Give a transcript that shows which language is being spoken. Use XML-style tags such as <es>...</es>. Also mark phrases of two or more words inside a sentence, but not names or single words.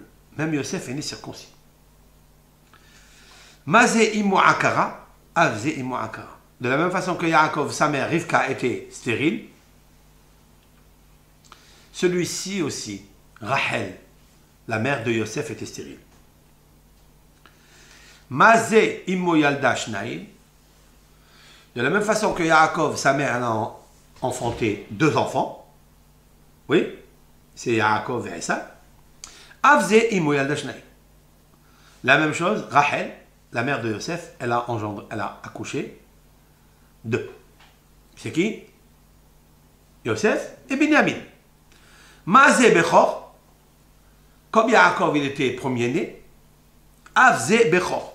<fr>Même Yosef est né circoncis.</fr> <he>מה זה אמו עקרה, אף זה אמו עקרה.</he> <fr>De la même façon que Yaakov, sa mère Rivka, était stérile, celui-ci aussi, Rachel, la mère de Yosef, était stérile.</fr> <he>מה זה אמו ילדה שנים.</he> <fr>De la même façon que Yaakov, sa mère, a enfanté 2 enfants. Oui, c'est Yaakov et Esav.</fr> <he>אף זה אמו ילדה שני.</he> <fr>La même chose, Rachel, la mère de Yosef, elle a accouché de. C'est qui? Yosef et Binyamin.</fr> <he>מה זה בכור,</he> <fr>comme Yaakov il était premier-né,</fr> <he>אף זה בכור.</he>